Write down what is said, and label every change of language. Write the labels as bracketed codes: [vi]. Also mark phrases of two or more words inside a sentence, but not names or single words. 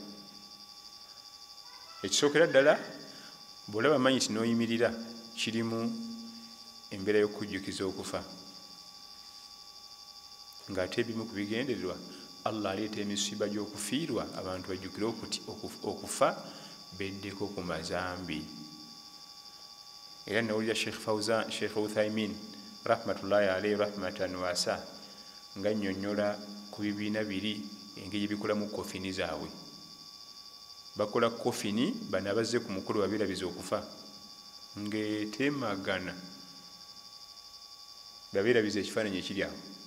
[lg] Ekisookera ddala bw'olaba mayiti n'oyimirira kirimu embeera y'okujjukiza okufa. Ng'ate ebimu ku bigendererwa Allah aleeta emisiba gy'okufiirwa abantu bajjukire okufa beddeko ku mazambi. Era nawulira Sheikh Uthaymin [ar] رحمة الله عليه رحمة واسعة [lg] nga nnyonnyola ku bibiina biri engeri bikolamu kofini zaabwe. Bakola kofini bano abazze ku mukolo babirabiza okufa ng'etemagana babirabiza ekifaananyi ekiri awo.